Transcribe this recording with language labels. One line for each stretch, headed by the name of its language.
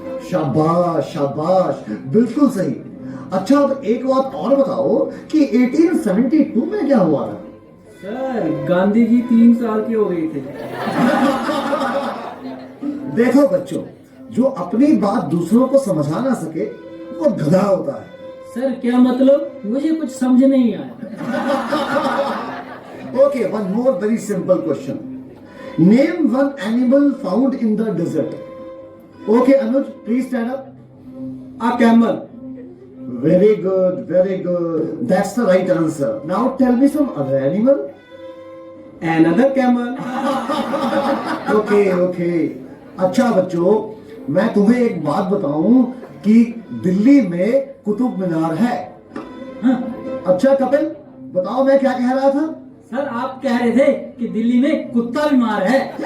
Hindi: शाबाश शाबाश, बिल्कुल सही। अच्छा अब एक बात और बताओ कि 1872 में क्या हुआ था? सर गांधी जी 3 साल के हो गए थे। देखो बच्चों, जो अपनी बात दूसरों को समझा ना सके वो गधा होता है। सर क्या मतलब? मुझे कुछ समझ नहीं आया।
English: Okay, one more very simple question. Name one animal found in the desert. Okay, Anuj, please stand up. A camel. Very good, very good. That's the right answer. Now tell me some other animal. Another camel. Okay, okay.
Hindi: अच्छा बच्चों, मैं तुम्हें एक बात बताऊं कि दिल्ली में कुतुब मीनार है। हाँ। अच्छा कपिल, बताओ मैं क्या कह रहा था? सर आप कह रहे थे कि दिल्ली में कुत्ता बीमार है।